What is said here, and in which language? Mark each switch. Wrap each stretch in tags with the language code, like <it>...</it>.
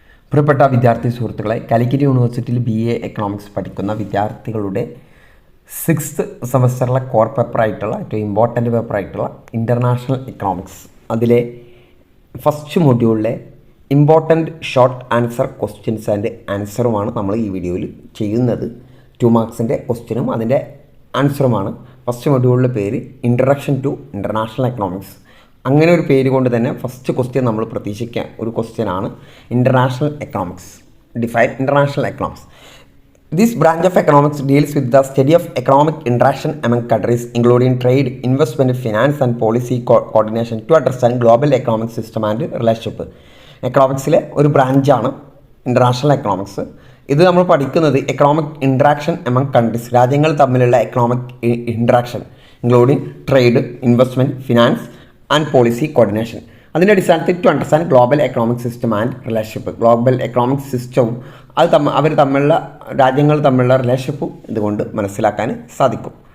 <ml>പ്രിയപ്പെട്ട വിദ്യാർത്ഥി സുഹൃത്തുക്കളെ, കാലിക്കറ്റ് യൂണിവേഴ്സിറ്റിയിൽ BA എക്കണോമിക്സ് പഠിക്കുന്ന വിദ്യാർത്ഥികളുടെ 6th സെമസ്റ്ററിലെ കോർ പേപ്പറായിട്ടുള്ള ഏറ്റവും ഇമ്പോർട്ടൻ്റ് പേപ്പറായിട്ടുള്ള ഇൻ്റർനാഷണൽ എക്കണോമിക്സ്, അതിലെ first മൊഡ്യൂളിലെ important short answer questions and ആൻസറുമാണ് നമ്മൾ ഈ വീഡിയോയിൽ ചെയ്യുന്നത്. 2 മാർക്സിൻ്റെ ക്വസ്റ്റ്യനും അതിൻ്റെ ആൻസറുമാണ്. ഫസ്റ്റ് മൊഡ്യൂളിൻ്റെ പേര് ഇൻട്രഡക്ഷൻ ടു ഇൻ്റർനാഷണൽ എക്കണോമിക്സ്. അങ്ങനെ ഒരു പേര് കൊണ്ട് തന്നെ ഫസ്റ്റ് ക്വസ്റ്റ്യൻ നമ്മൾ പ്രതീക്ഷിക്കാൻ ഒരു ക്വസ്റ്റ്യനാണ് international economics.</ml> <en>Define international economics. This branch of economics deals with the study of economic interaction among countries, including trade, investment, finance and policy coordination to understand global economic system and relationship.</en> <ml>എക്കണോമിക്സിലെ ഒരു ബ്രാഞ്ചാണ്</ml> <en>International economics.</en> <ml>ഇത് നമ്മൾ പഠിക്കുന്നത്</ml> <en>economic interaction among countries,</en> <ml>രാജ്യങ്ങൾ തമ്മിലുള്ള</ml> <en>Economic interaction including trade, investment, finance and policy coordination.</en> <ml>അതിൻ്റെ അടിസ്ഥാനത്തിൽ</ml> <en>To understand global economic system and relationship.</en> <ml>Global economic സിസ്റ്റവും അവർ തമ്മിലുള്ള രാജ്യങ്ങൾ തമ്മിലുള്ള റിലേഷൻഷിപ്പും ഇതുകൊണ്ട് മനസ്സിലാക്കാൻ സാധിക്കും.</ml>